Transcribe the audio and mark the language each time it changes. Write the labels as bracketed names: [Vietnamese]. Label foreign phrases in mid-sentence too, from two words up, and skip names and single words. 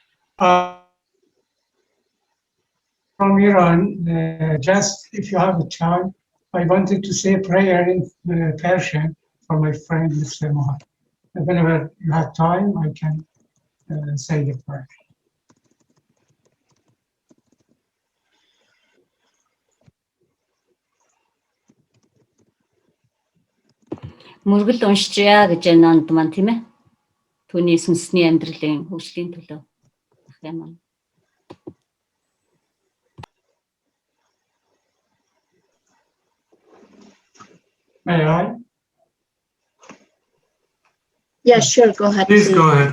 [English] From Iran, just if you have a time, I wanted to say a prayer in Persian for my friend Mr. Mohan. Whenever you have time, I can say the prayer. [Mongolian] Мөргөл уншчихъя гэж нанд маань тийм ээ. Түүний сүнсний амьдралын хөгжлийн төлөө ах юм аа. [English] May I? Yeah, sure, go ahead. Please go ahead.